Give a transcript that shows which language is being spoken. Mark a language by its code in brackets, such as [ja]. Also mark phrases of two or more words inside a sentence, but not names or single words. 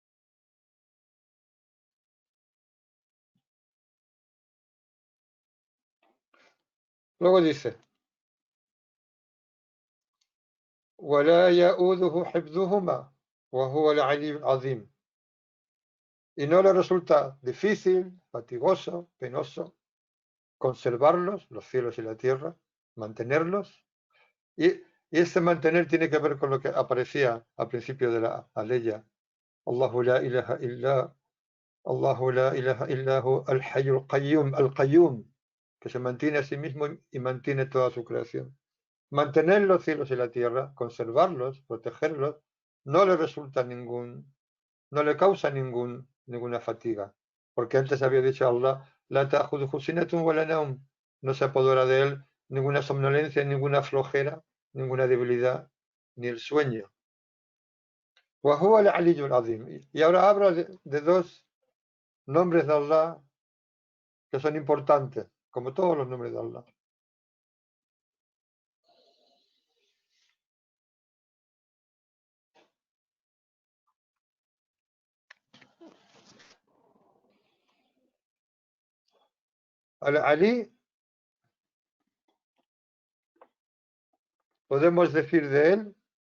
[es] Luego dice, [ar] وَلَا يَؤُودُهُ حِفْظُهُمَا وَهُوَ الْعَلِيُّ الْعَظِيمُ. [es] Y no le resulta difícil, fatigoso, penoso conservarlos, los cielos y la tierra, mantenerlos. Y, y este mantener tiene que ver con lo que aparecía al principio de la aleya. [ar] الله لا إله إلا الله لا إله إلا هو الحي القيوم، القيوم, [es] que se mantiene a sí mismo y mantiene toda su creación. Mantener los cielos y la tierra, conservarlos, protegerlos, no le resulta no le causa ninguna fatiga. Porque antes había dicho Allah, [ar] لا تأخذه سنة ولا نوم, [es] no se apodera de él ninguna somnolencia, ninguna flojera, ninguna debilidad, ni el sueño. [ar] وهو العلي العظيم. [es] Y ahora hablo de dos nombres de Allah que son importantes, como todos los nombres de Allah. Al-Ali, podemos decir de él